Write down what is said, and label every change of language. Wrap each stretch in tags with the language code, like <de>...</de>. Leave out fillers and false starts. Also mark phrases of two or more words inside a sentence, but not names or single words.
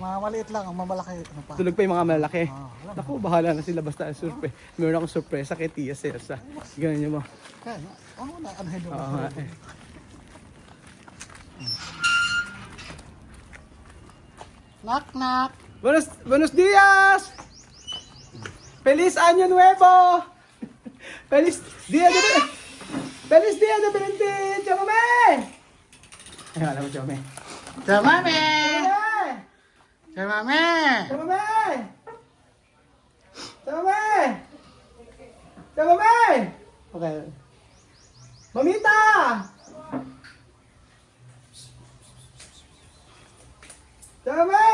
<tl>Mga maliit lang, ang mamalaki. Ano pa? Tulog pa yung mga malalaki. Wala. Naku, bahala na sila basta surprise. Meron akong sorpresa kay Tia Celsa. Ganyan nyo mo. Kaya, anahin mo. Oo nga eh. Knock.</tl> <es>Buenos días! Feliz Año Nuevo! Feliz Dia de Valentin! Chamame!</es> <tl>Ay, wala mo, Chamame. Chamame! Chamame! Okay. Mamita! Chamame!</tl>